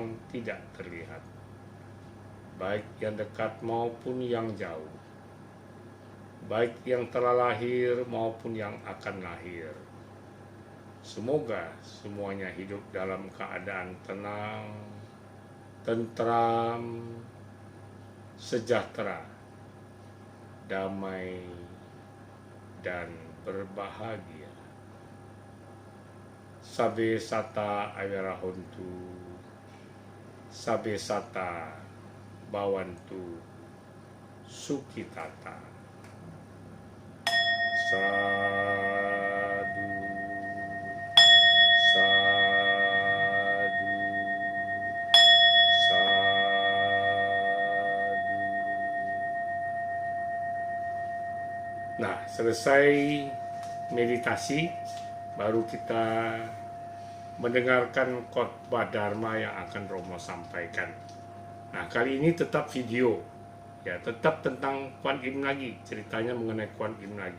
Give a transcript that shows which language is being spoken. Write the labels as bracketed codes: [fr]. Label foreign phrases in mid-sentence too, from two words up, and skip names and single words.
[id] tidak terlihat, baik yang dekat maupun yang jauh, baik yang telah lahir maupun yang akan lahir, semoga semuanya hidup dalam keadaan tenang, tentram, sejahtera, damai, dan berbahagia. [pi] Sabe sata awirahontu, sabe sata bawantu sukitata. Sadu, sadu, sadu. [id] Nah, selesai meditasi, baru kita mendengarkan khotbah Dharma yang akan Romo sampaikan. Nah, kali ini tetap video, ya, tetap tentang Kuan Im lagi, ceritanya mengenai Kuan Im lagi.